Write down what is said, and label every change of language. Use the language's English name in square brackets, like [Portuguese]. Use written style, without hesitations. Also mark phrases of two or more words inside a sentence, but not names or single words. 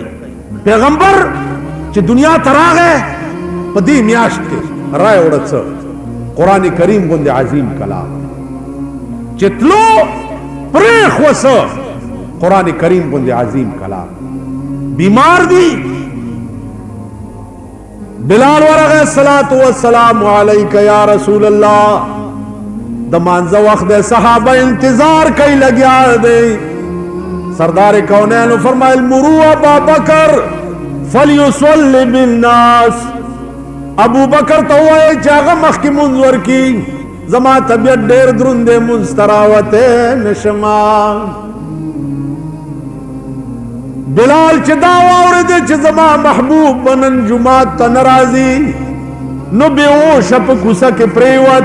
[Pashto] پیغمبر چې دنیا ته راغی په دې میاشت کې رای وړه څه قرآن کریم غوندې عظیم کلام چې تلو پرېښوه څه قرآن کریم غوندې عظیم کلام. بیمار دی بلال ورغه [Arabic] الصلاۃ والسلام علیک یا رسول الله. [Pashto] د مانځه وخت د صحابه انتظار کوي لګیا دی. سردار کونین فرمایل [Arabic] مروا ابا بکر فلیصلی بالناس. [Pashto] ابو بکر ته وایي چې هغه مخکې مونځ ورکي، زما طبیعت ډېر دروند دی، مونځ ته راوتی نشما. بلال چې دا واورېده چې زما محبوب به نن جومات ته نه راځي نو بېهوشه په کوڅه کې پرېوت.